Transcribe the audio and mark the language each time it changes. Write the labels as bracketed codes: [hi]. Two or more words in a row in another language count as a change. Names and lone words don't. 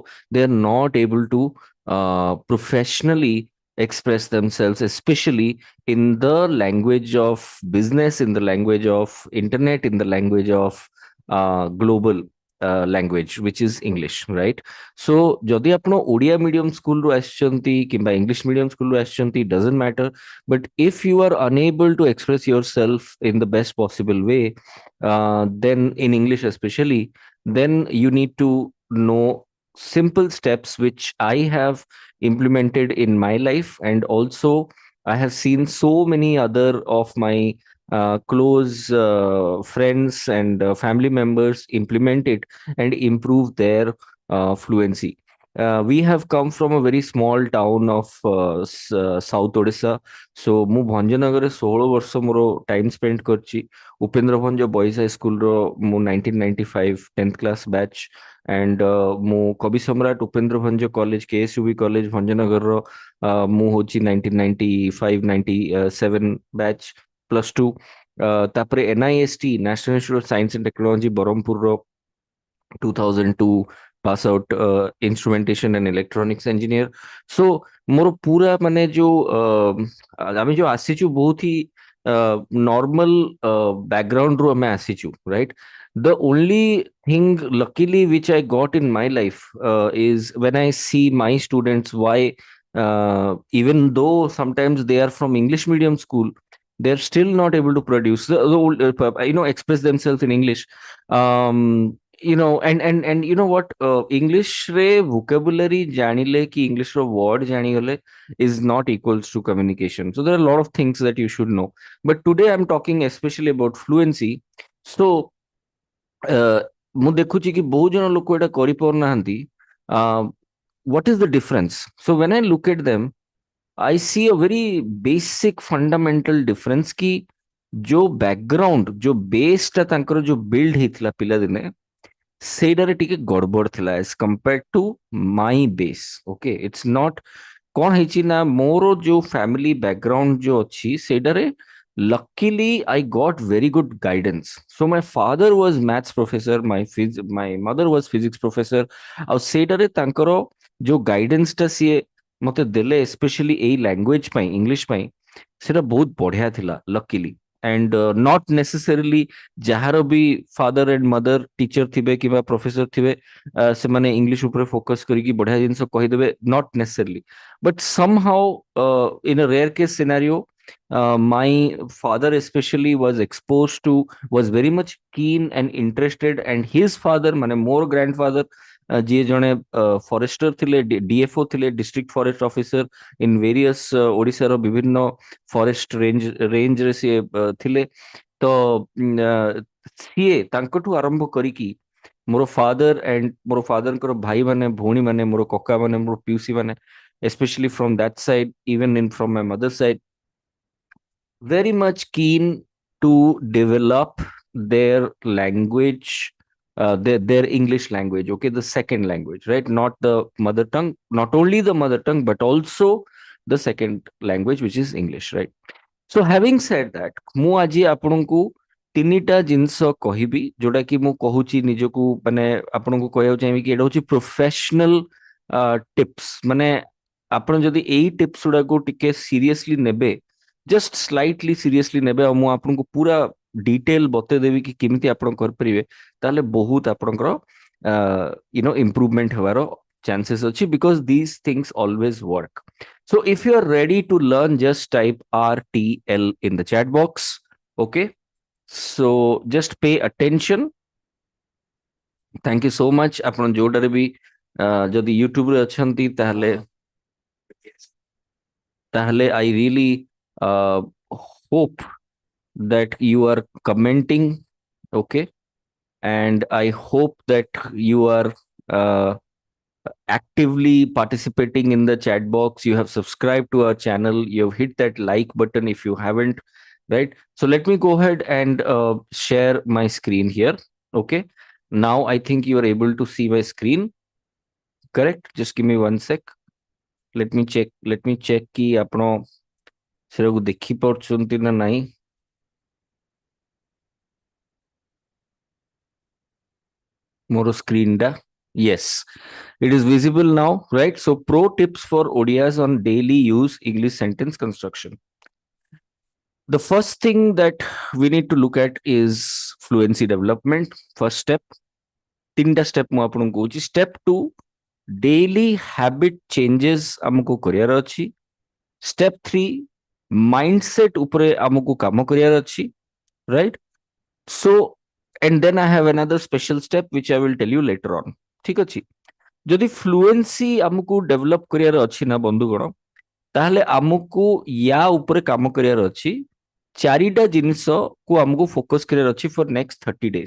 [en] They're not able to professionally express themselves, especially in the language of business, in the language of internet, in the language of global language, which is English, right? [or] So ଯଦି ଆପଣ ଓଡ଼ିଆ ମିଡିୟମ ସ୍କୁଲରୁ ଆସିଛନ୍ତି କିମ୍ବା ଇଂଲିଶ ମିଡିୟମ ସ୍କୁଲରୁ ଆସିଛନ୍ତି, [en] doesn't matter, but if you are unable to express yourself in the best possible way, then in English especially, then you need to know simple steps which I have implemented in my life, and also I have seen so many other of my close friends and family members implement it and improve their fluency. We have come from a very small town of South Odisha. [or] So ମୁଁ ଭଞ୍ଜନଗରରେ 16 ବର୍ଷ ମୋର ଟାଇମ୍ ସ୍ପେଣ୍ଡ କରିଛି। ଉପେନ୍ଦ୍ର ଭଞ୍ଜ ବଏଜ୍ ହାଇ ସ୍କୁଲର ମୁଁ 1995 10th କ୍ଲାସ୍ ବ୍ୟାଚ୍, ଆଣ୍ଡ ମୁଁ କବି ସମ୍ରାଟ ଉପେନ୍ଦ୍ର ଭଞ୍ଜ କଲେଜ KSUB କଲେଜ ଭଞ୍ଜନଗରର ମୁଁ ହେଉଛି 1995 97 ବ୍ୟାଚ୍ +2। ତାପରେ NIST ନ୍ୟାସନାଲ ଇନଷ୍ଟିଚ୍ୟୁଟ୍ ଅଫ୍ ସାଇନ୍ସ ଆଣ୍ଡ ଟେକ୍ନୋଲୋଜି ବ୍ରହ୍ମପୁରର [en] 2002 pass out instrumentation and electronics engineer. [or] ସୋ ମୋର ପୂରା ମାନେ ଯୋ ଆମ ଯୋ ଆସିଛୁ ବହୁତ ହିଁ [en] normal background [or] ରୁ ଆମେ ଆସିଛୁ, [en] राइट? The only thing luckily which I got in my life is when I see my students, why even though sometimes they are from English medium school, they're still not able to produce express themselves in English. um and you know what, [or] English re vocabulary janile ki English ro word janigale [en] is not equals to communication. So there are a lot of things that you should know, but today I'm talking especially about fluency. [or] So ମୁଁ ଦେଖୁଛି କି ବହୁତ ଜଣ ଲୋକ ଏଟା କରିପାରୁନାହାନ୍ତି। [en] what is the difference? So when I look at them, I see a very basic fundamental difference [or] କି ଯୋ ବ୍ୟାକଗ୍ରାଉଣ୍ଡ ଯୋ ବେସ ଟା ତାଙ୍କର ଯୋ ବିଲ୍ଡ ହେଇଥିଲା ପିଲା ଦିନେ ସେଇଟାରେ ଟିକେ ଗଡବଡ ଥିଲା [en] as compared to my base. Okay, it's not [or] କଣ ହେଇଛି ନା ମୋର ଯୋଉ [en] family background [or] ଯୋଉ ଅଛି ସେଇଟାରେ [en] luckily I got very good guidance. So my father was maths professor, my mother was physics professor, [or] ଆଉ ସେଇଟାରେ ତାଙ୍କର ଯୋଉ ଗାଇଡେନ୍ସ ଟା ସିଏ ମତେ ଦେଲେ ସ୍ପେଶାଲି ଏଇ ଲାଙ୍ଗୁଏଜ ପାଇଁ ଇଂଲିଶ ପାଇଁ, ସେଟା ବହୁତ ବଢିଆ ଥିଲା ଲକିଲି। [en] and not necessarily [or] ଯାହାର ବି [en] father and mother teacher [or] ଥିବେ କିମ୍ବା ପ୍ରଫେସର ଥିବେ ସେମାନେ ଇଂଲିଶ ଉପରେ ଫୋକସ କରିକି ବଢିଆ ଜିନିଷ କହିଦେବେ, [en] not necessarily, but somehow in a rare case scenario, my father especially was very much keen and interested, and his father [or] ମାନେ ମୋର [en] grandfather [or] ଯିଏ ଜଣେ ଫରେଷ୍ଟର ଥିଲେ, DFO ଥିଲେ, [en] district forest officer in various [or] ଓଡ଼ିଶାର ବିଭିନ୍ନ ଫରେଷ୍ଟ ରେଞ୍ଜରେ ସିଏ ଥିଲେ। ତ ସିଏ ତାଙ୍କଠୁ ଆରମ୍ଭ କରିକି ମୋର ଫାଦର ଆଣ୍ଡ ମୋର ଫାଦରଙ୍କର ଭାଇ ମାନେ, ଭଉଣୀ ମାନେ, ମୋର କକା ମାନେ, ମୋର ପିଉସୀ ମାନେ, [en] especially from that side, even in from my mother's side, very much keen to develop their language their English language, okay, the second language, right? Not the mother tongue, not only the mother tongue, but also the second language, which is English, right? So having said that, [or] ମୁଁ ଆଜି ଆପଣଙ୍କୁ ତିନିଟା ଜିନିଷ କହିବି ଯୋଉଟା କି ମୁଁ କହୁଛି ନିଜକୁ ମାନେ ଆପଣଙ୍କୁ କହିବାକୁ ଚାହିଁବି କି ଏଇଟା ହଉଛି [en] professional tips, [or] ମାନେ ଆପଣ ଯଦି ଏଇ ଟିପ୍ସ ଗୁଡାକୁ ଟିକେ ସିରିୟସଲି ନେବେ, [en] just slightly seriously [or] ନେବେ, ଆଉ ମୁଁ ଆପଣଙ୍କୁ ପୁରା ଡିଟେଲ ବତେଇଦେବି କି କେମିତି ଆପଣ କରିପାରିବେ, ତାହେଲେ ବହୁତ ଆପଣଙ୍କର ଇମ୍ପ୍ରୁଭମେଣ୍ଟ ହେବାର ଚାନ୍ସେସ୍ ଅଛି, [en] because this things always work. So if you are ready to learn, just type RTL in the chat box. Okay. So just pay attention. Thank you so much. [or] ଆପଣ ଯୋଉଟାରେ ବି ଯଦି ୟୁଟ୍ୟୁବ ରେ ଅଛନ୍ତି ତାହେଲେ ତାହେଲେ [en] I really hope that you are commenting. Okay. And I hope that you are uh, actively participating in the chat box. You have subscribed to our channel. You have hit that like button if you haven't, right? So let me go ahead and share my screen here. Okay. Now I think you are able to see my screen. Correct? Just give me 1 sec. Let me check. Let me check [or] କି ଆପଣ ସେଟାକୁ ଦେଖି ପାରୁଛନ୍ତି ନା ନାହିଁ. ମୋର screen ଟା. [en] Yes, it is visible now, right? So pro tips for Odias on daily use English sentence construction. The first thing that we need to look at is fluency development. First step, [or] तीनटा step ମୁଁ ଆପଣଙ୍କୁ କହୁଛି. [en] Step 2, daily habit changes [or] ଆମକୁ କରିବାର ଅଛି. Step 3, mindset ଉପରେ ଆମକୁ କାମ କରିବାର ଅଛି, [en] right? So and then I have another special step which I will tell you later on. [or] ଠିକ ଅଛି? ଯଦି fluency ଆମକୁ develop କରିବାର ଅଛି ନା ବନ୍ଧୁଗଣ, ତାହେଲେ ଆମକୁ ୟା ଉପରେ କାମ କରିବାର ଅଛି. ଚାରିଟା ଜିନିଷ କୁ ଆମକୁ ଫୋକସ କରିବାର ଅଛି [en] for next 30 days.